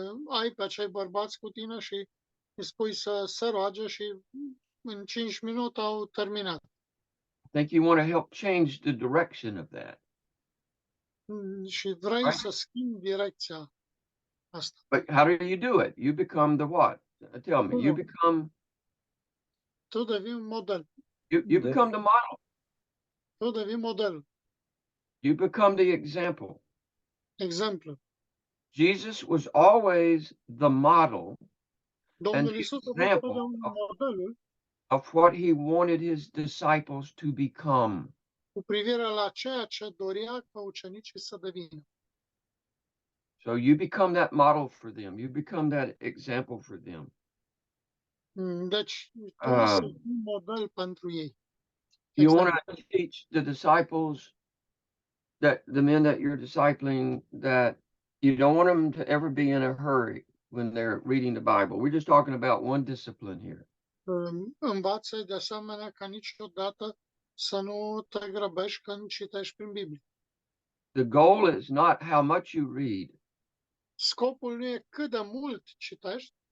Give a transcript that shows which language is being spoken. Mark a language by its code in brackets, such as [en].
[ro] Ai pe acei bărbați cu tine și îi spui să se roage și în 5 minute au terminat. [en] I think you want to help change the direction of that. [ro] Și vrei să schimbi direcția asta. [en] But how do you do it? You become the what? Tell me. You become. [ro] Tu devii un model. [en] You become the model. [ro] Tu devii model. [en] You become the example. [ro] Exemplu. [en] Jesus was always the model [ro] Domnul Iisus a fost totdeauna modelul [en] of what he wanted his disciples to become. [ro] cu privire la ceea ce dorea ca ucenicii să devină. [en] So you become that model for them. You become that example for them. [ro] Deci, tu să fii model pentru ei. [en] You want to teach the disciples, that the men that you're discipling, that you don't want them to ever be in a hurry. when they're reading the Bible. We're just talking about one discipline here. [ro] Învață de asemenea ca niciodată să nu te grăbești când citești prin Biblie. [en] The goal is not how much you read, [ro] Scopul nu e cât de mult citești,